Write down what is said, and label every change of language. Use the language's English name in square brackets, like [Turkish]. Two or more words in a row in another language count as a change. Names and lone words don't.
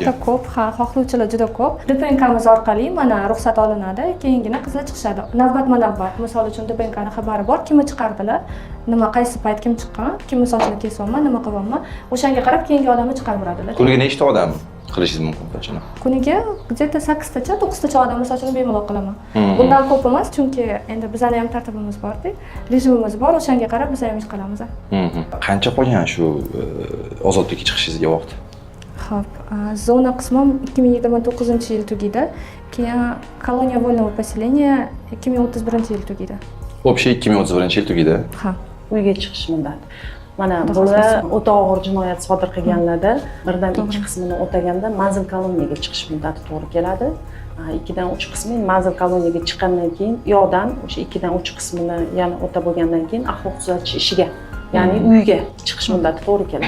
[Uzbek] Albatta ko'p, ha, xohlovchilar juda ko'p. DPNKamiz orqali mana ruxsat olinadi, keyingina qizlar chiqishadi. Navbatma-navbat, misol uchun DPNKning xabari bor, kimni chiqardilar, nima qaysi payt kim chiqqan, kimni sochini kesyapman, nima qilyapman, o'shanga qarab keyingi odamni chiqarib beradilar. Kuniga nechta odam qilishingiz mumkin qachon? Kuniga где-то 8tacha, 9tacha odam misol uchun bemalol qilaman. Bundan ko'p emas, chunki endi bizning ham tartibimiz bor-da, rejimimiz bor, o'shanga qarab biz ham ish qilamiz. Qancha qolgan shu ozodlikka chiqishingizga vaqt? Xo'p, zona qismim 2029-yil tugaydi. Keyin koloniya [Russian] вольного поселения [Uzbek] 2031-yil tugaydi. Общий 2031-yil tugaydi. Ha. Uyga chiqish muddati. Mana bular o'ta og'ir jinoyat sodir qilganlarda birdan 2 qismini o'taganda manzil koloniyaga chiqish muddati to'g'ri keladi. 2dan 3 qismi manzil koloniyaga chiqqandan keyin yo'dan o'sha 2dan 3 qismini yana o'ta bo'lgandan keyin axloq tuzatish ishiga, ya'ni uyga chiqish muddati to'g'ri keladi.